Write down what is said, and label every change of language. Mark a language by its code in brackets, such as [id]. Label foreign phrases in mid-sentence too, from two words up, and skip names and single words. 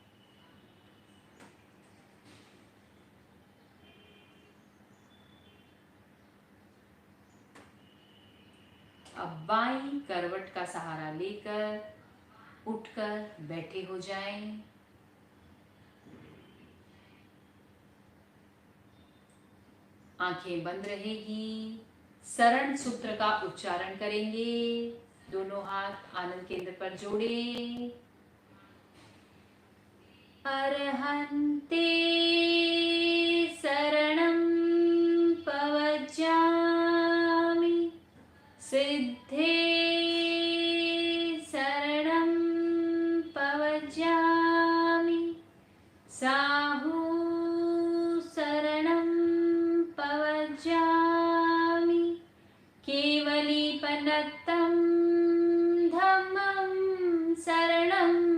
[hi] अब बाईं करवट का सहारा लेकर उठकर बैठे हो जाएं। आंखें बंद रहेगी। शरण सूत्र का उच्चारण करेंगे। दोनों हाथ आनंद केंद्र पर जोड़े। [pka] अर्हन्ते शरणं पवज्जामि, सिद्धे शरणं पवज्जामि, साहु शरणं पवज्जामि, केवलीपनत्तं धम्मं शरणं